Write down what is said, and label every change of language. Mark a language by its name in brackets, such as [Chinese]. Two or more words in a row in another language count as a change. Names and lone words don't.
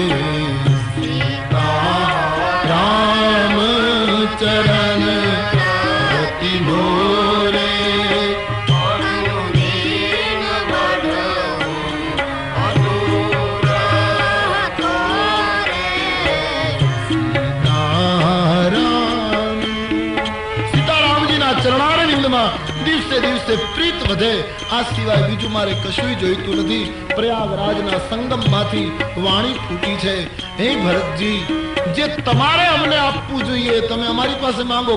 [Hindi] सीताराम चरण रति मोरे, अनुदीन बढ़ूं, अनुग्रह तोरे. [Gujarati] સીતારામજીના ચરણારવિંદમાં દિવસે દિવસે પ્રીત વધે. આ સિવાય બીજું મારે કશું જોઈતું નથી. પ્રયાગરાજના સંગમમાંથી વાણી ફૂટી છે, હે ભરતજી, જે તમારે અમને આપવું જોઈએ તમે અમારી પાસે માંગો.